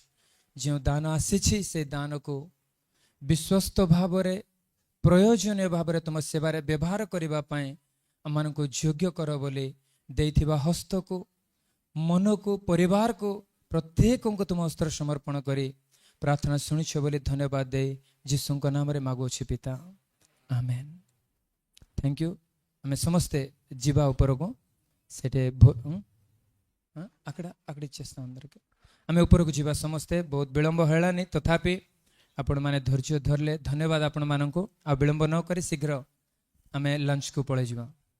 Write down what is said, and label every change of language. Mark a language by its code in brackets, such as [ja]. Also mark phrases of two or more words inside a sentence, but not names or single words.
[or] ଯେଉଁ ଦାନ ଆସିଛି ସେ ଦାନକୁ ବିଶ୍ୱସ୍ତ ଭାବରେ ପ୍ରୟୋଜନୀୟ ଭାବରେ ତୁମ ସେବାରେ ବ୍ୟବହାର କରିବା ପାଇଁ ଆମମାନଙ୍କୁ ଯୋଗ୍ୟ କର ବୋଲି ଦେଇଥିବା ହସ୍ତକୁ, ମନକୁ, ପରିବାରକୁ ପ୍ରତ୍ୟେକଙ୍କୁ ତୁମ ହସ୍ତରେ ସମର୍ପଣ କରି ପ୍ରାର୍ଥନା ଶୁଣିଛ ବୋଲି ଧନ୍ୟବାଦ ଦେଇ ଯୀଶୁଙ୍କ ନାମରେ ମାଗୁଅଛି ପିତା, ଆମେନ୍। [en] thank you. [or] ଆମେ ସମସ୍ତେ ଯିବା ଉପରକୁ। [te] ସେଠି అక్కడ ఇచ్చేస్తాం అందరికీ। [or] ଆମେ ଉପରକୁ ଯିବା ସମସ୍ତେ। ବହୁତ ବିଳମ୍ବ ହେଲାନି, ତଥାପି ଆପଣମାନେ ଧୈର୍ଯ୍ୟ ଧରିଲେ ଧନ୍ୟବାଦ ଆପଣମାନଙ୍କୁ। ଆଉ ବିଳମ୍ବ ନ କରି ଶୀଘ୍ର ଆମେ ଲଞ୍ଚକୁ ପଳେଇଯିବା।